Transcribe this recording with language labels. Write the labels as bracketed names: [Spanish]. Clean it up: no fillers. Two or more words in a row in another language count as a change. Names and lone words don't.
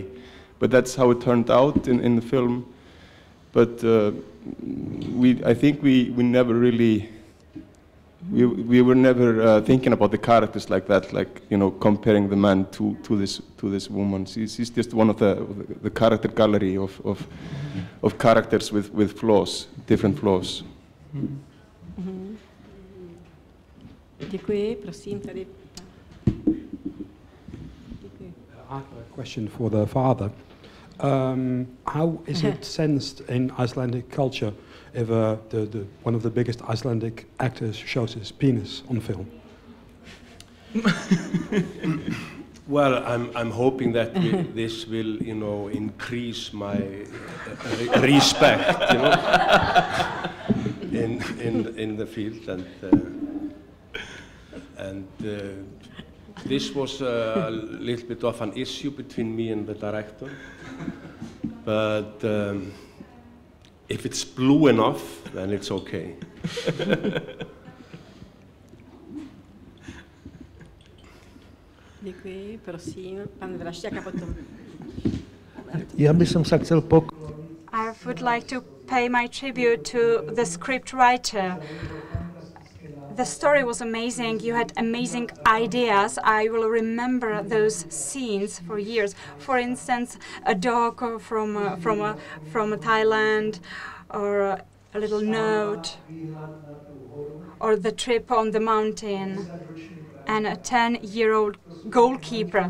[English] But that's how it turned out in the film. But I think we never really, we were never thinking about the characters like that, like, you know, comparing the man to this woman. She's just one of the character gallery of characters with flaws, different flaws. [Czech] Mm-hmm. Děkuji, prosím, tady. Děkuji. [English] I have a question for the father. How is it sensed in Icelandic culture if one of the biggest Icelandic actors shows his penis on film? Well, I'm hoping that this will, you know, increase my respect, you know, in the field, and this was a little bit of an issue between me and the director. But if it's blue enough, then it's okay. [Czech] Děkuji, prosím, pan Vrašťák a potom. Já bych se chtěl [English] I would like to pay my tribute to the script writer. The story was amazing. You had amazing ideas. I will remember those scenes for years. For instance, a dog from Thailand, or a little note, or the trip on the mountain, and a 10-year-old goalkeeper.